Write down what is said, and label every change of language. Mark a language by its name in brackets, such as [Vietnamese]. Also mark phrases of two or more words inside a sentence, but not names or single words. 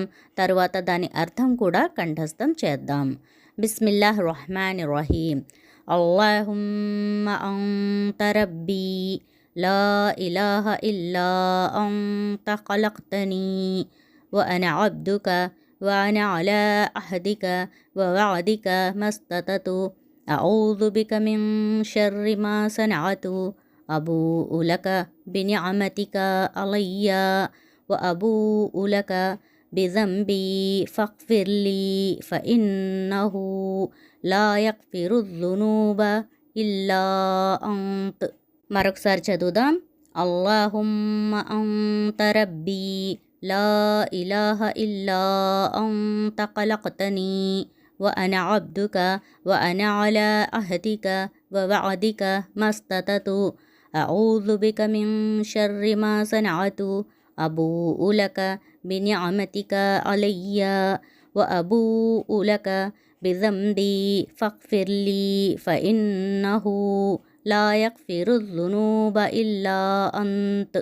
[Telugu] తరువాత దాని అర్థం కూడా కంఠస్థం చేద్దాం. [Arabic] بسم الله رحمن رحيم اللهم أنت ربي لا إله إلا أنت خلقتني و أنا عبدك وأنا على عهدك ووعدك ما استطعت أعوذ بك من شر ما صنعت أبوء لك بنعمتك علي وأبوء لك بذنبي فاغفر لي فإنه لا يغفر الذنوب إلا أنت. [Telugu] మరొకసారి చదువుదాం. [Arabic] اللهم أنت ربي لا إله إلا أنت خلقتني و أنا عبدك و أنا على عهدك و وعدك ما استطعت أعوذ بك من شر ما صنعت أبوء لك بنعمتك علي و أبوء لك بذنبي فاغفر لي فإنه لا يغفر الذنوب إلا أنت.